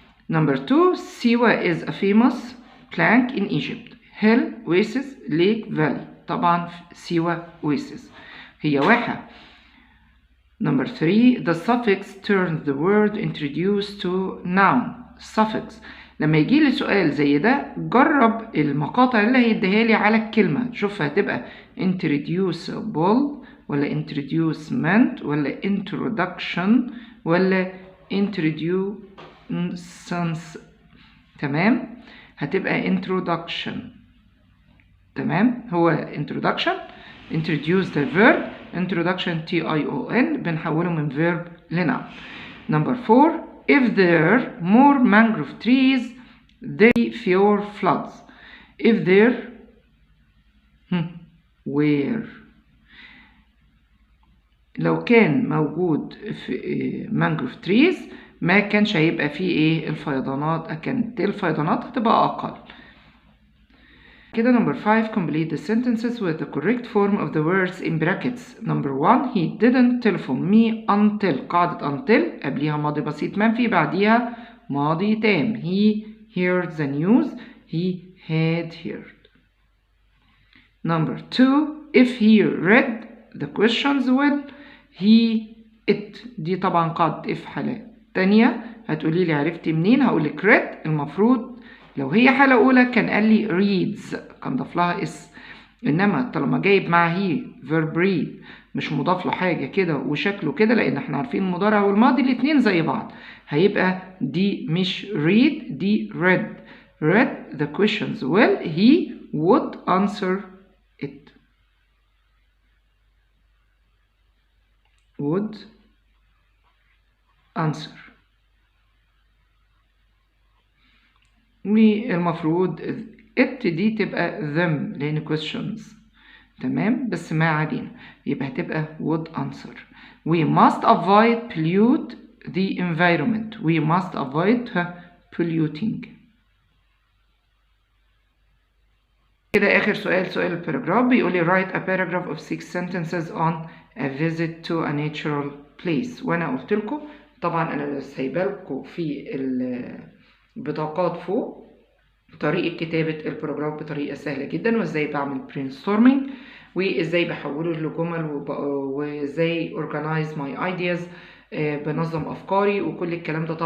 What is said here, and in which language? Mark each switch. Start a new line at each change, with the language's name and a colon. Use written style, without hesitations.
English: Number 2 Siwa is a famous blank in Egypt. hill, oasis, lake, valley.
Arabic: طبعا سيوة oasis هي واحة.
English: Number 3 the suffix turns the word introduced to noun.
Arabic: suffix لما يجي لي سؤال زي ده جرب المقاطع اللي هيديها لي على الكلمة. شوف هتبقى introducible ولا introducement ولا introduction ولا introductions. تمام هتبقى
English: introduction.
Arabic: تمام هو
English: introduction introduce the verb introduction TION بنحوله من verb لnoun. Number 4 if there more mangrove trees they fewer floods. If there where
Arabic: لو كان موجود في mangrove trees ما كانش هيبقى فيه ايه الفيضانات، كانت الفيضانات هتبقى اقل. كده
English: number 5 complete the sentences with the correct form of the words in brackets. Number 1 he didn't telephone me until
Arabic: قاعدة until قبليها ماضي بسيط منفي بعديها ماضي تام.
English: He heard the news he had heard. Number 2 if he read the questions well he it
Arabic: دي طبعا قاعدة
English: if
Arabic: حالة تانية. هتقولي لي عرفتي منين؟ هقولك read المفروض لو هي حالة أولى كان قال لي reads كان ضاف لها اس، إنما طالما جايب مع هي verb read مش مضاف له حاجة كده وشكله كده، لأن احنا عارفين المضارع والماضي الاتنين زي بعض، هيبقى دي مش read دي read.
English: read the questions well he would answer it. would answer.
Arabic: والمفروض it دي تبقى them لأن questions تمام، بس ما علينا يبقى هتبقى would answer.
English: we must avoid pollute the environment. we must avoid polluting.
Arabic: كده آخر سؤال الباراجراف بيقول لي
English: write a paragraph of 6 sentences on a visit to a natural place.
Arabic: وأنا قلت لكم طبعا أنا سايبه لكم في البطاقات فوق طريقة كتابة الباراجراف بطريقة سهلة جدا، وإزاي بعمل brainstorming وإزاي بحوله لجمل وإزاي
English: organize my ideas
Arabic: بنظم أفكاري وكل الكلام ده.